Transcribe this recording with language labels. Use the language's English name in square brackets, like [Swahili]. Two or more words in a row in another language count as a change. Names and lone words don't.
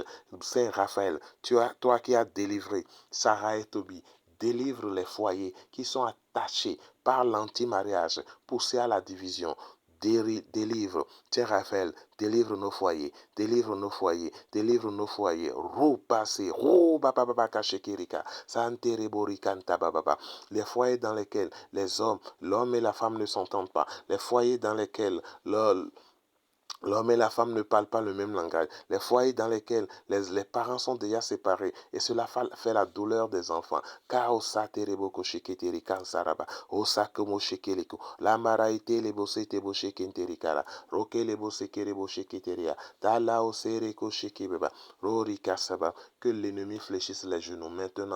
[French] Saint Raphaël, toi qui as délivré Sarah et Tobie, délivre les foyers qui sont attachés par l'anti-mariage, poussés à la division. Délivre, Saint Raphaël, délivre nos foyers, délivre nos foyers, délivre nos foyers. Roupasé, roubababaka shekirika, santereborikanta bababa. Les foyers dans lesquels l'homme et la femme ne s'entendent pas, les foyers dans lesquels l'homme et la femme ne parlent pas le même langage. Les foyers dans lesquels les parents sont déjà séparés. Et cela fait la douleur des enfants. Que l'ennemi fléchisse les genoux maintenant.